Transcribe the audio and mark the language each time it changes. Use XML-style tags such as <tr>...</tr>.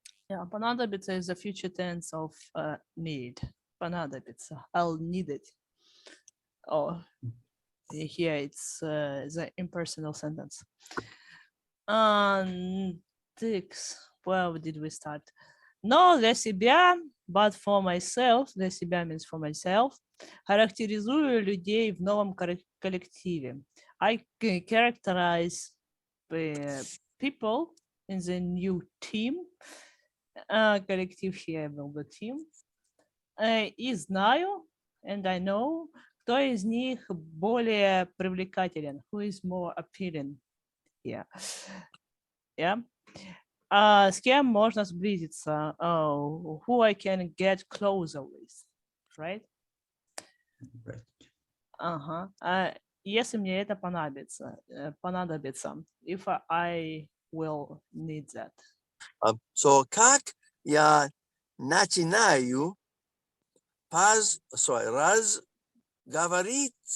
<en>Yeah, понадобится is the future tense of need. Понадобится. I'll need it. Oh, here it's the impersonal sentence. Where did we start?</en> <ru>Но для себя,</ru> <en>but for myself,</en> <ru>для себя</ru> <en>means for myself,</en> <ru>характеризую людей в новом коллективе.</ru> <en>I characterize people in the new team.</en> <ru>Коллектив here был бы team. И знаю,</ru> <en>and I know,</en> <ru>кто из них более привлекателен,</ru> <en>who is more appealing.</en> <ru>Yeah. Yeah. С кем можно сблизиться?</ru> <en>Who I can get closer with, right? Right.</en> <ru>Ага. Если мне это понадобится,</ru> <en>if I will need that.</en> <ru>So как я начинаю разговаривать,</ru>